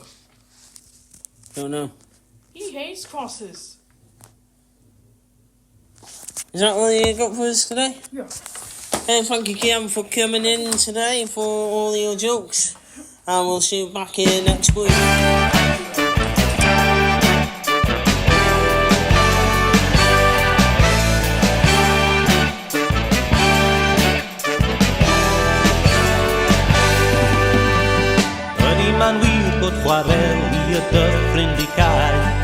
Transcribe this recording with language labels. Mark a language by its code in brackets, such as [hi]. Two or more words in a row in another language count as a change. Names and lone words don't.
[en] Don't know. He hates crosses. Is that all you got for us today? Yeah. Hey, thank you, Kian, for coming in today for all your jokes. And we'll see you back here next week. [cy] Ydy ma'n wir bod chwarel i y dyffryn di cael.